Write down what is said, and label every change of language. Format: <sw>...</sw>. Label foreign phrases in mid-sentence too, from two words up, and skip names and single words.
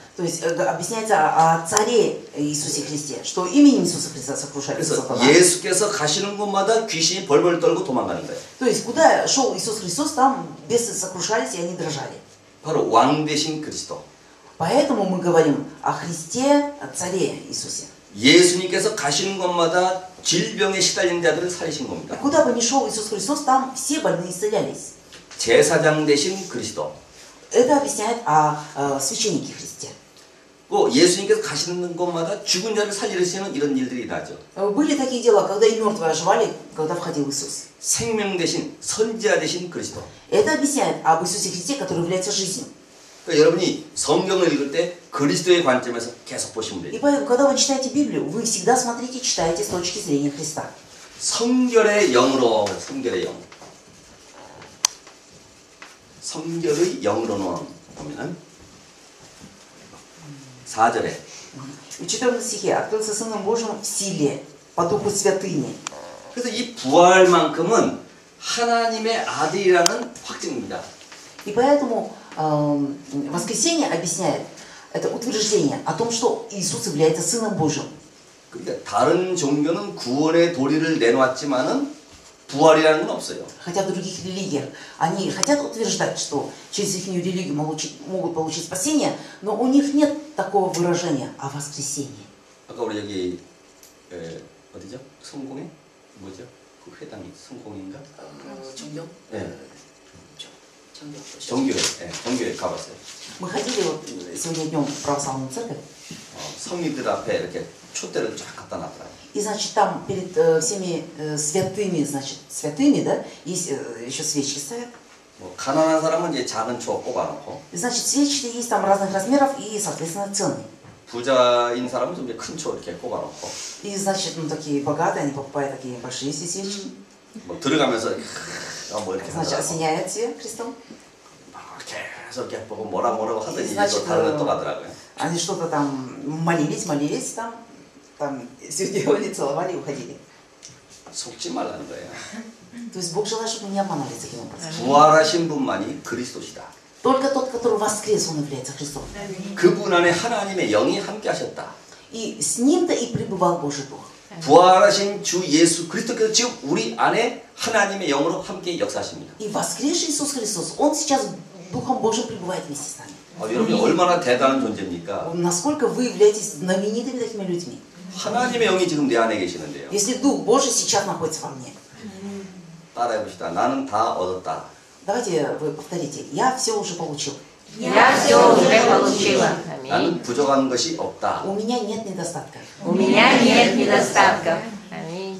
<ru>То есть объясняется о царе Иисусе Христе, что именем Иисуса Христа сокрушается</ru> <ko>그래서</ko> <ru>сатана.</ru> <ko>예수께서 가시는 곳마다 귀신이 벌벌 떨고 도망가는 거예요.</ko> <ru>То есть куда шел Иисус Христос, там бесы сокрушались и они дрожали.</ru> <ko>바로 왕 되신 그리스도.</ko> <ru>Поэтому мы говорим о Христе, о царе Иисусе.</ru> <ko>예수님께서 가시는 곳마다 질병에 시달린 자들을 살리신</ko> <ru>И</ru> <ko>겁니다.</ko> <ru>куда бы ни шел Иисус Христос, там все больные исцелялись.</ru> <ko>제사장 대신 그리스도.</ko> <ru>Это объясняет о священнике Христе.</ru> <ko>또 예수님께서 가시는 곳마다 죽은 자를 살리시는 이런 일들이 나죠.</ko> <ru>Были такие дела, когда и мертвые оживали, когда входил Иисус.</ru> <ko>생명 대신 선지자 대신 그리스도.</ko> <ru>Это объясняет об Иисусе Христе, который является жизнью.</ru> <ko>그러니까 여러분이 성경을 읽을 때 그리스도의 관점에서 계속 보시면 돼요.</ko> <ru>И поэтому, когда вы читаете Библию, вы всегда смотрите, читаете с точки зрения Христа.</ru> <ko>성결의 영으로, 성결의 영. 성결의 영으로는 보면은 4절에</ko> <ru>В 14 стихе «Открылся Сыном Божьим в силе, по духу святыни».</ru> <ko>그래서 이 부활만큼은 하나님의 아들이라는 확증입니다.</ko> <ru>И поэтому воскресение объясняет, это утверждение о том, что Иисус является Сыном Божьим.</ru> <ko>그러니까 다른 종교는 구원의 도리를 내놓았지만은 부활이라는 건 없어요.</ko> <ru>Хотя в других религиях они хотят утверждать, что через их религию могут получить спасение, но у них нет такого выражения о воскресении.</ru> <ko>아까 우리 여기 어디죠? 성공회? 뭐죠? 그 회당이 성공인가? 정경? 네. 정경. 정교회. 네, 정교회 가봤어요.</ko> <ru>Мы ходили вот сегодня днем в православную церковь,</ru> <ko>성의들 앞에 이렇게 촛대를 쫙 갖다 놨더라고요.</ko> <ru>и значит там перед всеми святыми, значит святыми, да, есть еще свечки стоят.</ru> <ko>뭐 가난한 사람은 이제 작은 초 꼽아놓고,</ko> <ru>Значит, свечки есть там разных размеров и, соответственно, цены.</ru> <ko>부자인 사람은 좀 큰 초 이렇게 꼽아놓고,</ko> <ru>И, значит, ну такие богатые, они покупают такие большие свечки.</ru> <ko>뭐 들어가면서 뭐 이렇게</ko> <ru>Значит,</ru> <ko>하더라고.</ko> <ru>осеняют все Христом.</ru> <ko>계속 이렇게 보고 뭐라고 하더니 이제</ko> <ru>Значит,</ru> <ko>또 다른 데 또 가더라고요.</ko> <ru>они что-то там молились, там все делали, целовали и уходили.</ru> <ko>속지 말라는 거예요.</ko> <ru>То есть Бог желает, чтобы мы не обманывались таким образом.</ru> <ko>부활하신 분만이 그리스도시다.</ko> <ru>Только тот, который воскрес, он является Христом.</ru> <ko>그분 안에 하나님의 영이 함께 하셨다.</ko> <ru>И с ним-то и пребывал Божий Дух.</ru> <ko>부활하신 주 예수 그리스도께서 지금 우리 안에 하나님의 영으로 함께 역사하십니다.</ko> <ru>И воскресший Иисус Христос, Он сейчас Духом Божьим пребывает вместе с нами.</ru> <ko>여러분이 얼마나 대단한 존재입니까?</ko> <ru>Насколько вы являетесь знаменитыми такими людьми.</ru> <ko>하나님의 영이 지금 내 안에 계시는데요.</ko> <ru>Если Дух Божий сейчас находится во мне.</ru> <ko>따라해봅시다. 나는 다 얻었다.</ko> <ru>Давайте вы повторите. Я все уже получил. Я все уже получила.</ru> <ko>나는 부족한 것이 없다.</ko> <ru>У меня нет недостатков. У меня нет недостатков. Аминь.</ru>